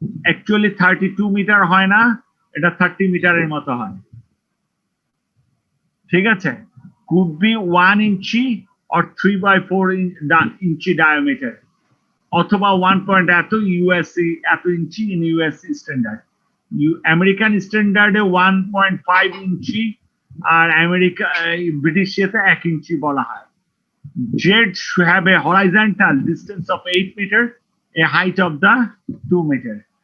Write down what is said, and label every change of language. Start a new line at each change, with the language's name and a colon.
English: Actually 32 meter
Bangla: হয় না, এটা 30 মিটারের মতো হয়। ঠিক আছে?
English: Could be 1 inch or 3/4 inch diameter,
Bangla: অথবা
English: 1 point এত inch in US standard.
Bangla: American স্ট্যান্ডার্ডে 1.5 inch আর British 1 ইঞ্চি বলা হয়।
English: Jets should have a horizontal distance of 8 meter, a height of the 2 meter.